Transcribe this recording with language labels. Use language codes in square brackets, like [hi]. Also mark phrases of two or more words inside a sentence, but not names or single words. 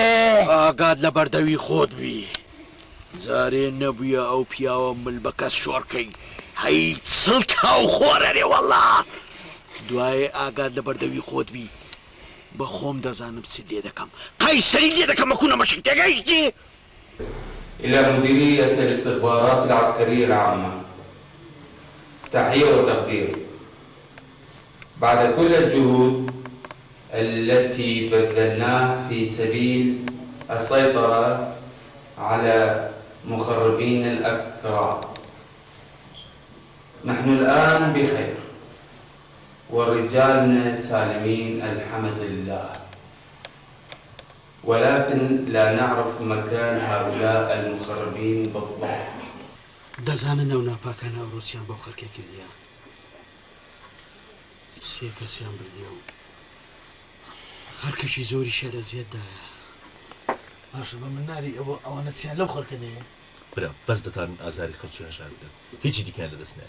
[ckb] ئاگاد لە بەردەوی خۆت بی جارێ نەبووە ئەو پیاوە مل بە کەس شۆڕکەی هەی چڵکا و خۆرەرێ وەڵڵا دوایێ ئاگاد لە بەردەوی خۆت بی بە خۆم دەزانم چی لێ دەکەم قەیسەری لێ دەکەم وەکو نەمەشک تێگەیشتی [ar] إلى مديرية الاستخبارات العسكرية العامة تحية وتقدير بعد كل الجهود التي بذلناها في سبيل السيطرة على مخربين الأكراد نحن الآن بخير ورجالنا سالمين الحمد لله ولكن لا نعرف مكان هؤلاء المخربين بالضبط. [ckb] دەزانن ئەو ناپاکانە ئەوڕۆچیان بەو خەرکێ کردیان سێ کەسیان بردیە و خەرکەشی زۆری شەرە زیێددایە باشە بە من ناری ئەوانە چیان لەو خەرکە دەیە برا بەس دەتان ئازاری خەڵکی هەژار بدەن هیچی دیکەیان لەدەست نایە